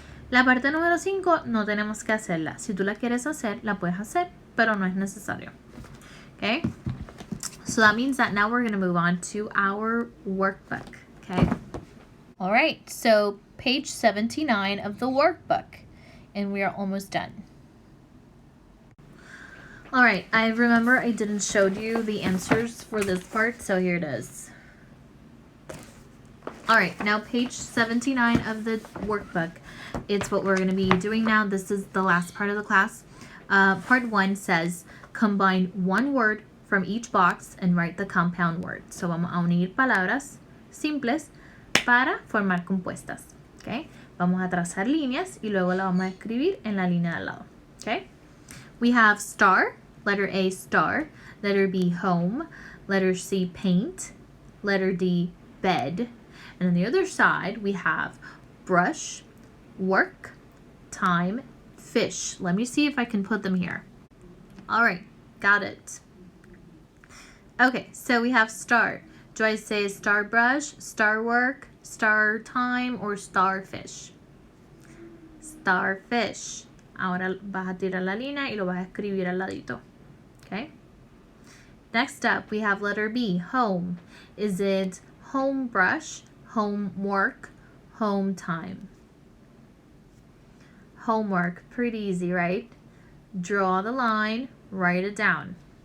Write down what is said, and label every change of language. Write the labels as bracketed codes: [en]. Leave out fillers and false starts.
[es] La parte número 5 no tenemos que hacerla. Si tú la quieres hacer, la puedes hacer, pero no es necesario. [en] Okay? So that means that now we're going to move on to our workbook. Okay? All right. So page 79 of the workbook. And we are almost done. All right. I remember I didn't show you the answers for this part, so here it is. All right. Now page 79 of the workbook. It's what we're going to be doing now. This is the last part of the class. Part 1 says, combine one word from each box and write the compound word. So [es] vamos a unir palabras simples para formar compuestas. Okay? Vamos a trazar líneas y luego la vamos a escribir en la línea de al lado. [en] Okay? We have star, letter A, star, letter B, home, letter C, paint, letter D, bed, and on the other side we have brush, work, time, fish. Let me see if I can put them here. All right, got it. Okay, so we have star. Do I say star brush, star work, star time, or starfish? Starfish. [es] Ahora vas a tirar la línea y lo vas a escribir al ladito. [en] Okay? Next up, we have letter B, home. Is it home brush, home work, home time? Homework, pretty easy, right? Draw the line, write it down.